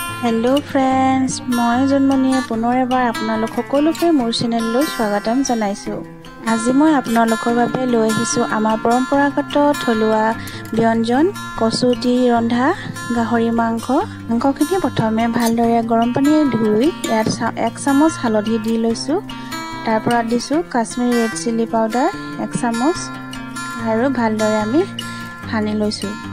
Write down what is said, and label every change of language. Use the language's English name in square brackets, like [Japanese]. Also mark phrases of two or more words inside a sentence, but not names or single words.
[English] hello friends [Assamese] মই জন্মনিয়া পুনৰ এবাৰ আপোনালোক সকলোকে মোৰ চেনেললৈ স্বাগতম জনাইছো। আজি মই আপোনালোকৰ বাবে লৈ আহিছো আমাৰ পৰম্পৰাগত থলুৱা ব্যঞ্জন কচু দি ৰন্ধা গাহৰি মাংস। মাংসখিনি প্ৰথমে ভালদৰে গৰম পানীৰে ধুই ইয়াত 1 চামুচ হালধি দি লৈছো। তাৰ পৰা দিছো কাশ্মীৰী [English] red chili powder [Assamese] 1 চামুচ আৰু ভালদৰে আমি সানি লৈছো।